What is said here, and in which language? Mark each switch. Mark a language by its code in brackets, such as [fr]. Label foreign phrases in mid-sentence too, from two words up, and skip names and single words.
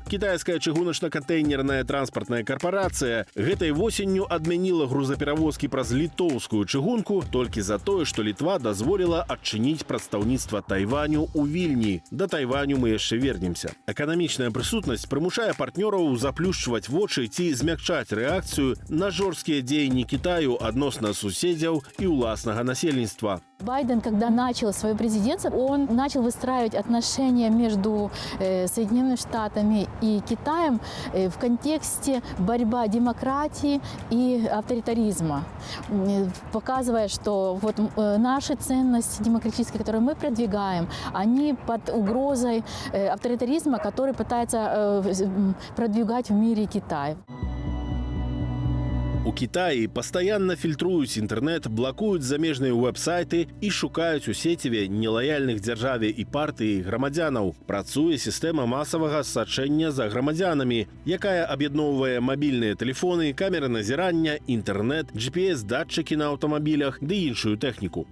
[be] Кітайская чыгуначна-кантэйнерная транспартная карпарацыя гэтай восенню адмяніла грузаперавозкі праз літоўскую чыгунку толькі за тое, што Літва дазволіла адчыніць прадстаўніцтва Тайваню ў Вільні. Да Тайваню мы яшчэ вернемся. Эканамічная прысутнасць прымушае партнёраў заплюшчваць вочы ці змякчаць рэакцыю на жорсткія дзеянні Кітаю адносна суседзяў і ўласнага насельніцтва. [ru] Байден, когда начал свое президентство, он начал выстраивать отношения между Соединенными Штатами и Китаем в контексте борьбы демократии и авторитаризма, показывая, что вот наши ценности демократические, которые мы продвигаем, они под угрозой авторитаризма, который пытается продвигать в мире Китай. [be] У Кітаі пастаянна фільтруюць інтэрнэт, блакуюць замежныя вэб-сайты і шукаюць у сеціве нелаяльных дзяржаве і партыі грамадзянаў. Працуе сістэма масавага сачэння за грамадзянамі, якая аб'ядноўвае мабільныя тэлефоны, камеры назірання, інтэрнэт, GPS-датчыкі на аўтамабілях ды іншую тэхніку.